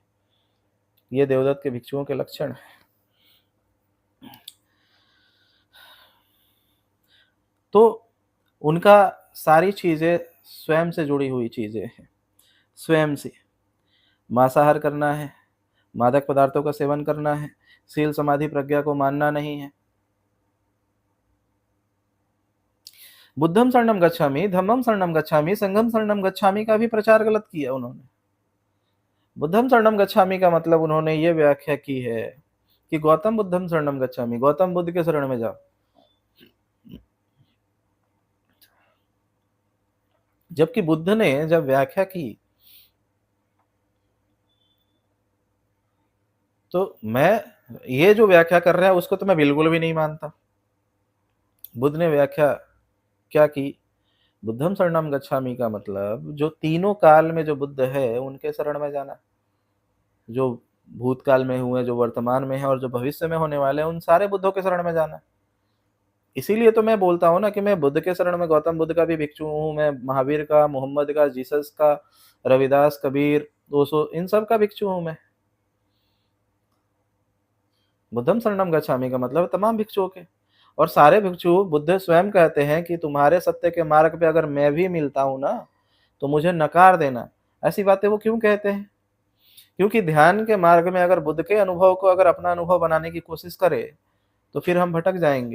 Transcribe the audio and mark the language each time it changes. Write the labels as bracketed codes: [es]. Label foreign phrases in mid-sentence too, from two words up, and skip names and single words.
[hi] ये देवदत्त के भिक्षुओं के लक्षण है। तो उनका सारी चीजें स्वयं से जुड़ी हुई चीजें हैं। स्वयं से मांसाहार करना है, मादक पदार्थों का सेवन करना है, शील समाधि प्रज्ञा को मानना नहीं है। [pi] बुद्धम शरणम गच्छामि, धम्मम शरणम गच्छामि, संघम शरणम गच्छामि [hi] का भी प्रचार गलत किया उन्होंने। [pi] बुद्धम शरणम गच्छामि [hi] का मतलब उन्होंने ये व्याख्या की है कि [pi] गौतम बुद्धम शरणम गच्छामि, [hi] गौतम बुद्ध के शरण में जाओ। जबकि बुद्ध ने जब व्याख्या की तो मैं, ये जो व्याख्या कर रहा है उसको तो मैं बिल्कुल भी नहीं मानता। बुद्ध ने व्याख्या क्या की? [pi] बुद्धम शरणम गच्छामि [hi] का मतलब जो तीनों काल में जो बुद्ध है उनके शरण में जाना, जो भूतकाल में हुए, जो वर्तमान में है और जो भविष्य में होने वाले हैं, उन सारे बुद्धों के शरण में जाना। इसीलिए तो मैं बोलता हूँ ना कि मैं बुद्ध के शरण में, गौतम बुद्ध का भी भिक्षु हूँ, मैं महावीर का, मोहम्मद का, जीसस का, रविदास, कबीर, 200, इन सब का भिक्षु हूँ मैं। [pi] बुद्धम शरणम गच्छामि [hi] का मतलब तमाम भिक्षुओं के। और सारे भिक्षु बुद्ध स्वयं कहते हैं कि तुम्हारे सत्य के मार्ग पे अगर मैं भी मिलता हूँ ना, तो मुझे नकार देना। ऐसी बातें वो क्यों कहते हैं? क्योंकि ध्यान के मार्ग में अगर बुद्ध के अनुभव को अगर अपना अनुभव बनाने की कोशिश करें, तो फिर हम भटक जाएँगे।